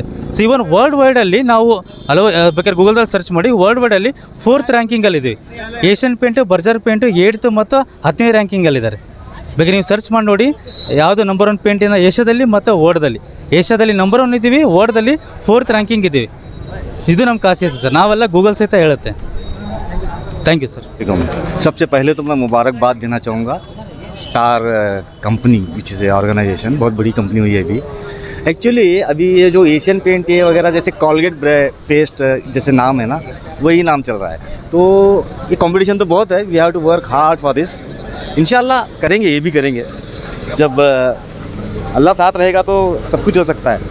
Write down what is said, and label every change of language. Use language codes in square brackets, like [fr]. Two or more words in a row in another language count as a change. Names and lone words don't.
[en] so even world [kn] ವೈಡಲ್ಲಿ ನಾವು ಹಲವು ಬೇಕಾದ್ರೆ ಗೂಗಲ್ದಲ್ಲಿ ಸರ್ಚ್ ಮಾಡಿ ವರ್ಲ್ಡ್ ವೈಡಲ್ಲಿ 4th ರ್ಯಾಂಕಿಂಗಲ್ಲಿದ್ದೀವಿ. ಏಷ್ಯನ್ ಪೇಂಟು, ಬರ್ಜರ್ ಪೇಂಟು 8th ಮತ್ತು 10ನೇ ರ್ಯಾಂಕಿಂಗಲ್ಲಿದ್ದಾರೆ. ಬೇಕಾದ್ರೆ ನೀವು ಸರ್ಚ್ ಮಾಡಿ ನೋಡಿ ಯಾವುದು ನಂಬರ್ 1 ಪೇಂಟಿಂದ ಏಷ್ಯಾದಲ್ಲಿ ಮತ್ತು ವರ್ಲ್ಡ್ದಲ್ಲಿ. ಏಷ್ಯಾದಲ್ಲಿ ನಂಬರ್ 1 ಇದ್ದೀವಿ, ವರ್ಲ್ಡ್ದಲ್ಲಿ 4th ರ್ಯಾಂಕಿಂಗ್ ಇದ್ದೀವಿ. ಇದು ನಮ್ಮ ಖಾಸಿಯತ್ ಸರ್, ನಾವೆಲ್ಲ ಗೂಗಲ್ ಸಹಿತ ಹೇಳುತ್ತೆ. [en] thank you sir. [hi] सबसे पहले तो मैं मुबारकबाद देना चाहूँगा स्टार कंपनी [en] which is a organization, [hi] बहुत बड़ी कंपनी हुई है अभी। एक्चुअली अभी ये जो एशियन पेंट है वगैरह जैसे कॉलगेट पेस्ट जैसे नाम है ना, वही नाम चल रहा है। तो ये कंपटीशन तो बहुत है, [en] we have to work hard for this. [hi] इंशाल्लाह करेंगे, ये भी करेंगे। जब अल्लाह साथ रहेगा तो सब कुछ हो सकता है।